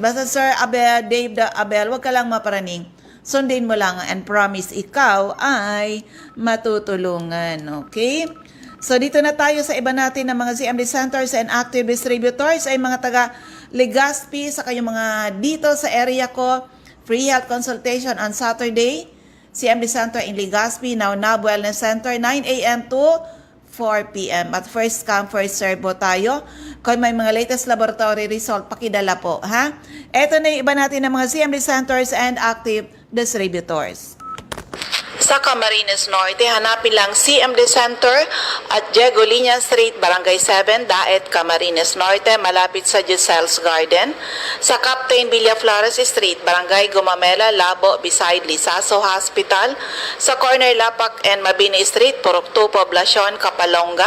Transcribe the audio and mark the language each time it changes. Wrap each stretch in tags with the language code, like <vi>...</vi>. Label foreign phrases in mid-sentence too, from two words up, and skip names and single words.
<tl>Basta Sir Abel, Abel, wag ka lang maparaning. Sundin mo lang</tl> <en>and promise</en> <tl>ikaw ay matutulungan. Okay? So dito na tayo sa iba natin ng mga</tl> <en>CMD centers and active distributors</en> <tl>ay mga taga Legazpi sa kayong mga dito sa area ko.</tl> <en>Free health consultation on Saturday. CMD Center in Legazpi, now Wellness Center, 9 a.m. to 4 p.m. At first come, first serve</en> <tl>po tayo. Kung may mga</tl> <en>latest laboratory result,</en> <tl>pakidala po, ha? Ito na yung iba natin ng mga</tl> <en>CMD centers and active distributors.</en> <tl>Sa Camarines Norte, hanapin lang CMD Center at Diego Liña Street, Barangay 7, Daet, Camarines Norte, malapit sa Giselle's Garden. Sa Captain Villaflores Street, Barangay Gumamela, Labo, beside Lisaso Hospital. Sa corner Lapak and Mabini Street, Purok 2, Poblacion, Kapalonga.</tl>